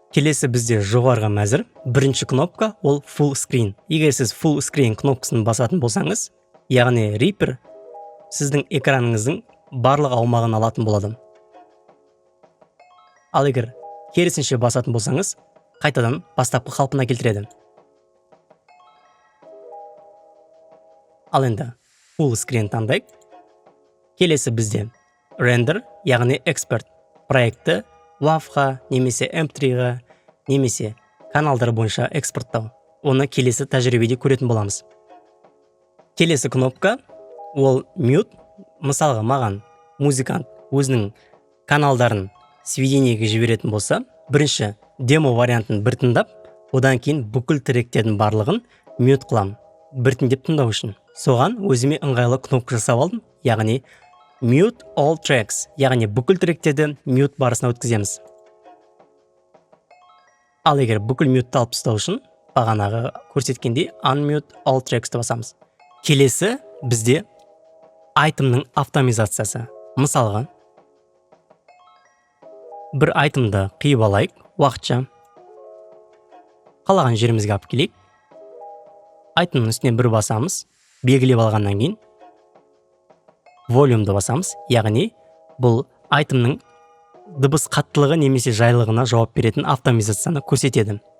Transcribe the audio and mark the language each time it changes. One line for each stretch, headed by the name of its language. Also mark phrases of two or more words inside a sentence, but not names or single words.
Kazakh: Келесі бізде жоғарғы мәзір. Бірінші кнопка ол
English: full screen.
Kazakh: Егер сіз
English: full screen
Kazakh: кнопкасын басатын болсаңыз, яғни Reaper сіздің экраныңыздың барлық аумағын алатын болады. Ал егер керісінше басатын болсаңыз, қайтадан бастапқы қалпына келтіреді. Ал енді
English: full screen
Kazakh: таңдайық. Келесі бізде render, яғни export проекті WAV-ға, немесе MP3-ға, немесе каналдар бойынша экспорттау. Оны келесі тәжірибеде көретін боламыз. Келесі кнопка ол mute. Мысалға, маған музыкант өзінің каналдарын сведениеге жіберетін болса, бірінші демо вариантын бір тыңдап, одан кейін бүкіл тректердің барлығын mute қылам, біртіндеп тыңдау үшін. Соған өзіме ыңғайлы кнопка жасап алдым, яғни
English: mute all tracks,
Kazakh: яғни бүкіл тректерді mute барысына өткіземіз. Ал егер бүкіл mute алып тастау үшін, бағанағы көрсеткендей
English: unmute all tracks
Kazakh: басамыз. Келесі бізде айтымның автоматизациясы. Мысалға, бір айтымды қиып алайық, уақытша қалаған жерімізге алып келейік. Айтымның үстіне бір басамыз, белгілеп алғаннан кейін волюмді басамыз, яғни бұл айтымның дыбыс қаттылығы немесе жайлылығына жауап беретін автоматизацияны көрсетеді.